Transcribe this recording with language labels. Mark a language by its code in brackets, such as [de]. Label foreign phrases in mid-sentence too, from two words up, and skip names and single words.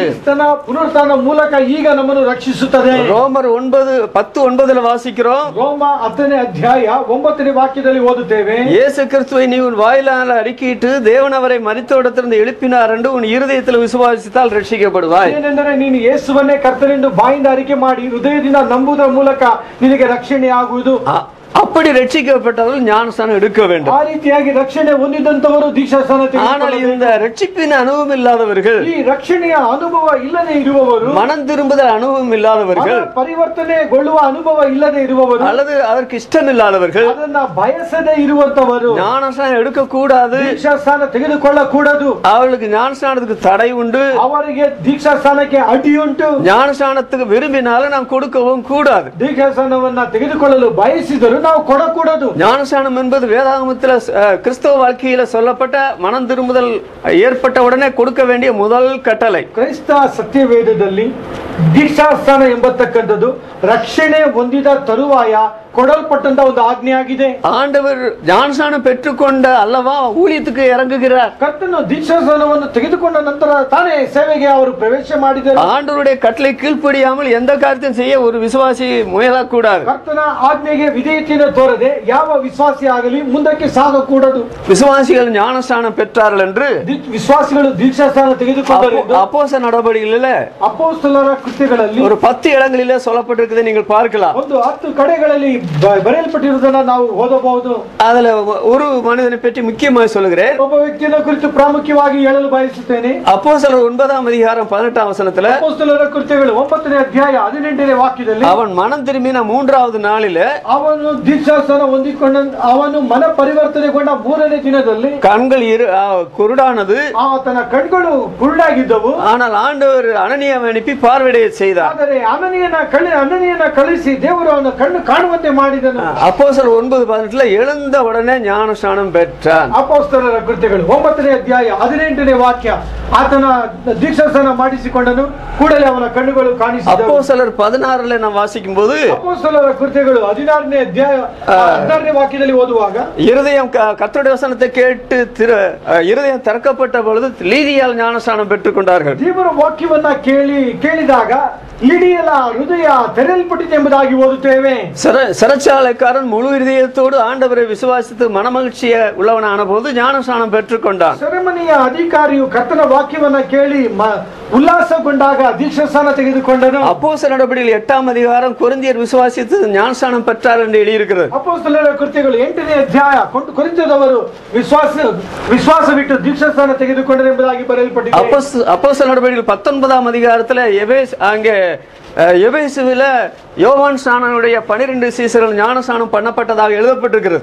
[kn] ಕ್ರಿಸ್ತನ ಪುನರುತ್ಥಾನ ಮೂಲಕ ಈಗ ನಮ್ಮನ್ನು ರಕ್ಷಿಸುತ್ತದೆ. [ta] ரோமர் 9:10-9 வாசிக்கிறோம். [kn] ರೋಮ 10ನೇ ಅಧ್ಯಾಯ 9ನೇ ವಾಕ್ಯದಲ್ಲಿ ಓದುತ್ತೇವೆ. [ta] இயேசு கிறிஸ்துவை நீ உன் வாயிலால் அறிக்கையிட்டு தேவன் அவரை மரித்தோரிடத்திலிருந்து எழுப்பினார் என்று உன் இருதயத்தில் விசுவாசித்தால் ರಕ್ಷಿಸப்படுவாய். [kn] ಏನೆಂದರೆ ನೀನು ಯೇಸುವನ್ನೇ ಕರ್ತನೆಂದು ಬಾಯಿಂದ ಅರಿಕೆ ಮಾಡಿ ಹೃದಯದಿಂದ ನಂಬುವುದರ ಮೂಲಕ ನಿನಗೆ ರಕ್ಷಣೆ ಆಗುವುದು. [ta] அப்படி ரட்சிக்கப்பட்டவர்கள் ஞானஸ்நானம் எடுக்க வேண்டும். [kn] ಆ ರೀತಿಯಾಗಿ ರಕ್ಷಣೆ ಹೊಂದಿದಂತವರು ದೀಕ್ಷಾಸ್ನಾನ [ta] ஆனால் இந்த ரட்சிப்பின் அனுபவம் இல்லாதவர்கள், [kn] ಈ ರಕ್ಷಣೆಯ ಅನುಭವ ಇಲ್ಲದೆ ಇರುವವರು, [ta] மனம் திரும்புதல் அனுபவம் இல்லாதவர்கள், [kn] ಪರಿವರ್ತನೆಗೊಳ್ಳುವ ಅನುಭವ ಇಲ್ಲದೆ ಇರುವವರು, [ta] அல்லது அதற்கு இஷ்டம் இல்லாதவர்கள், [kn] ಅದನ್ನ ಬಯಸದೆ ಇರುವಂತವರು [ta] ஞானஸ்நானம் எடுக்க கூடாது, [kn] ದೀಕ್ಷಾಸ್ನಾನ ತೆಗೆದುಕೊಳ್ಳಕೂಡದು. [ta] அவர்களுக்கு ஞானஸ்நானத்துக்கு தடை உண்டு, [kn] ಅವರಿಗೆ ದೀಕ್ಷಾಸ್ನಾನಕ್ಕೆ ಅಡ್ಡಿ ಉಂಟು. [ta] ஞானஸ்நானத்துக்கு விரும்பினாலும் நாம் கொடுக்கவும் கூடாது. [kn] ದೀಕ್ಷಾಸ್ನಾನವನ್ನ ತೆಗೆದುಕೊಳ್ಳಲು ಬಯಸಿದರು ನಾವು ಕೊಡಕೂಡದು. [ta] ஞானஸ்நானம் என்பது வேதாகமத்தில் கிறிஸ்தவ வாழ்க்கையில சொல்லப்பட்ட மனம் திரும்புதல் ஏற்பட்ட உடனே கொடுக்க வேண்டிய முதல் கட்டளை. [kn] ಕ್ರೈಸ್ತ ಸತ್ಯವೇದದಲ್ಲಿ ದೀಕ್ಷಾಸ್ನಾನ ಎಂಬತಕ್ಕಂಥದ್ದು ರಕ್ಷಣೆ ಹೊಂದಿದ ತರುವಾಯ ಕೊಡಲ್ಪಟ್ಟಂತ ಒಂದು ಆಜ್ಞೆ ಆಗಿದೆ. [ta] ஆண்டவர் ஞானஸ்நானம் பெற்றுக்கொண்ட அல்லவா ஊழியத்துக்கு இறங்குகிறார். [kn] ಕರ್ತನು ದೀಕ್ಷಾಸ್ನಾನವನ್ನು ತೆಗೆದುಕೊಂಡ ನಂತರ ತಾನೇ ಸೇವೆಗೆ ಅವರು ಪ್ರವೇಶ ಮಾಡಿದರು. [ta] ஆண்டவருடைய கட்டளை கீழ்ப்படியாமல் எந்த காரியத்தையும் செய்ய ஒரு விசுவாசி முயலக்கூடாது. [kn] ಕರ್ತನ ಆಜ್ಞೆಗೆ ವಿಧೇಯತೆಯನ್ನು ತೋರದೆ ಯಾವ ವಿಶ್ವಾಸಿ ಆಗಲಿ ಮುಂದಕ್ಕೆ ಸಾಗಕೂಡದು. [ta] விசுவாசிகள் ஞானஸ்நானம் பெற்றார்கள் என்று [kn] ವಿಶ್ವಾಸಿಗಳು ದೀಕ್ಷಾಸ್ನಾನ ತೆಗೆದುಕೊಂಡರು. [ta] அப்போஸ்தலர் நடபடிகளிலே [kn] ಅಪೊಸ್ತಲರ ಕೃತ್ಯಗಳಲ್ಲಿ [ta] ஒரு 10 இடங்களிலே சொல்லப்பட்டிருக்கிறதை நீங்கள் பார்க்கலாம். [kn] ಒಂದು 10 ಕಡೆಗಳಲ್ಲಿ ಬರೆಯಲ್ಪಟ್ಟಿರುವುದನ್ನು ನಾವು ಓದಬಹುದು. [ta] அதுல ஒரு மனிதனை பற்றி முக்கியமாக சொல்லுகிறேன். [kn] ಒಬ್ಬ ವ್ಯಕ್ತಿಯನ್ನು ಕುರಿತು ಪ್ರಾಮುಖ್ಯವಾಗಿ ಹೇಳಲು ಬಯಸುತ್ತೇನೆ. [ta] அப்போஸ்தலர் 9ஆம் அதிகாரம் 18ஆம் வசனத்துல [kn] ಅಪೊಸ್ತಲರ ಕೃತ್ಯಗಳು 9ನೇ ಅಧ್ಯಾಯ 18ನೇ ವಾಕ್ಯದಲ್ಲಿ [ta] அவன் மனம் திரும்பின 3வது நாளிலே [kn] ಅವನು ದೀಕ್ಷಾಸ್ನಾನ ಹೊಂದಿಕೊಂಡ ಅವನು ಮನ ಪರಿವರ್ತನೆಗೊಂಡ 3ನೇ ದಿನದಲ್ಲಿ [ta] கண்கள் குருடானது, [kn] ಆತನ ಕಣ್ಗಳು ಕುರುಡಾಗಿದ್ದವು. [ta] ஆனால் ஆண்டவர் அனனியாவை அனுப்பி பார்வையிட செய்தார். [kn] ಆದರೆ ಅನನಿಯನ ಕಳಿಸಿ ದೇವರು ಅವನ ಕಣ್ಣು ಕಾಣುವಂತೆ ಮಾಡಿದನು. [ta] அப்போஸ்தலர் 9:18 எழுந்த உடனே ஞானஸ்நானம் பெற்றான். [kn] ಅಪೊಸ್ತಲರ ಕೃತ್ಯಗಳು 9ನೇ ಅಧ್ಯಾಯ 18ನೇ ವಾಕ್ಯ ಆತನ ದೀಕ್ಷಾಸ್ನಾನ ಮಾಡಿಸಿಕೊಂಡನು, ಕೂಡಲೇ ಅವನ ಕಣ್ಣುಗಳು ಕಾಣಿಸಿದವು. [ta] அப்போஸ்தலர் 16 நாம் வாசிக்கும் போது [kn] ಅಪೊಸ್ತಲರ ಕೃತ್ಯಗಳು 16ನೇ ಅಧ್ಯಾಯ 16ನೇ ವಾಕ್ಯದಲ್ಲಿ ಓದುವಾಗ, [ta] இருதயம் கர்த்தருடைய வசனத்தை கேட்டு இருதயம் திறக்கப்பட்ட பொழுது லீதியால் ஞானஸ்நானம் பெற்றுக் கொண்டார்கள். [kn] ದೇವರ ವಾಕ್ಯವನ್ನ ಕೇಳಿದಾಗ ಲಿಡಿಯಲ ಹೃದಯ ತೆರೆಯಲ್ಪಟ್ಟಿದೆ ಎಂಬುದಾಗಿ ಓದುತ್ತೇವೆ. [ta] சிறைச்சாலைக்காரன் முழு இதயத்தோடு ஆண்டவரை விசுவாசித்து மனமகிழ்ச்சிய உள்ளவனான போது ஞானஸ்நானம் பெற்றுக் கொண்டான். [kn] ಸೆರೆಮನಿಯ ಅಧಿಕಾರಿಯು ಕರ್ತನ ವಾಕ್ಯವನ್ನ ಕೇಳಿ ಉಲ್ಲಾಸಗೊಂಡಾಗ ದೀಕ್ಷಾಸ್ನಾನ ತೆಗೆದುಕೊಂಡನು. [ta] அப்போஸ்தலர் நடபடிகள் 8ஆம் அதிகாரம் கொரிந்தியர் விசுவாசித்து ஞானஸ்நானம் பெற்றார் என்று எழுதியிருக்கிறது. [kn] ಅಪೊಸ್ತಲರ ಕೃತ್ಯಗಳು 8ನೇ ಅಧ್ಯಾಯ ಕೊರಿಂಥದವರು ವಿಶ್ವಾಸವಿಟ್ಟು ದೀಕ್ಷಾಸ್ನಾನ ತೆಗೆದುಕೊಂಡರು ಎಂಬುದಾಗಿ ಬರೆಯಲ್ಪಟ್ಟಿದೆ. [ta] அப்போஸ்தலர் நடபடிகள் 19ஆம் அதிகாரத்துல எபேசுவில யோவான் ஸ்நானனுடைய 12 சீசர்கள் ஞானஸ்நானம் பண்ணப்பட்டதாக எழுதப்பட்டிருக்கிறது.